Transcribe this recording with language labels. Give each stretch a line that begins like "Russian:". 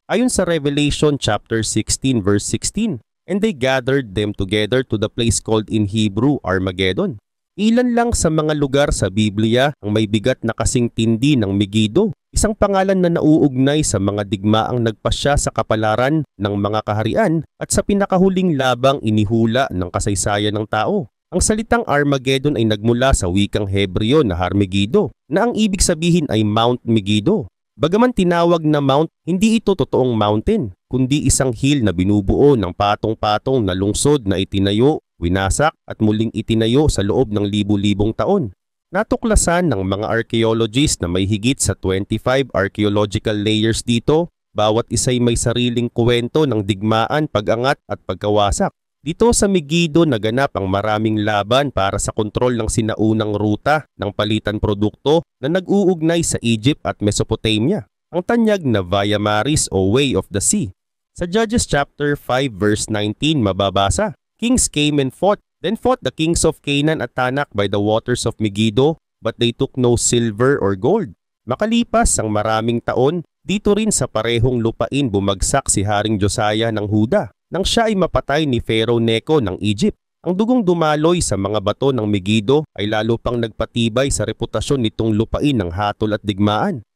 Filipino: Ayon sa
English: Revelation chapter 16 verse 16, "And they gathered them together to the place called in Hebrew Armageddon."
Filipino: Ilan lang sa mga lugar sa Biblia ang may bigat na kasing tindi ng Megiddo, isang pangalan na nauugnay sa mga digmaang nagpasya sa kapalaran ng mga kaharian at sa pinakahuling labang inihula ng kasaysayan ng tao. Ang salitang Armageddon ay nagmula sa wikang Hebreo na Harmegido, na ang ibig sabihin ay Mount Megiddo. Bagaman tinawag na mount, hindi ito totoong mountain, kundi isang hill na binubuo ng patong-patong na lungsod na itinayo, winasak at muling itinayo sa loob ng libu-libong taon. Natuklasan ng mga archaeologists na may higit sa 25 archaeological layers dito, bawat isa'y may sariling kwento ng digmaan, pag-angat at pagkawasak. Dito sa Megiddo naganap ang maraming laban para sa kontrol ng sinaunang ruta ng palitan produkto na nag-uugnay sa Egypt at Mesopotamia, ang tanyag na Via Maris o Way of the Sea. Sa Judges chapter 5 verse 19 mababasa,
English: Kings came and fought, then fought the kings of Canaan at Tanak by the waters of Megiddo, but they took no silver or gold.
Filipino: Makalipas ang maraming taon, dito rin sa parehong lupain bumagsak si Haring Josiah ng Huda, nang siya ay mapatay ni Pharaoh Necho ng Egypt. Ang dugong dumaloy sa mga bato ng Megiddo ay lalo pang nagpatibay sa reputasyon nitong lupain ng hatol at digmaan.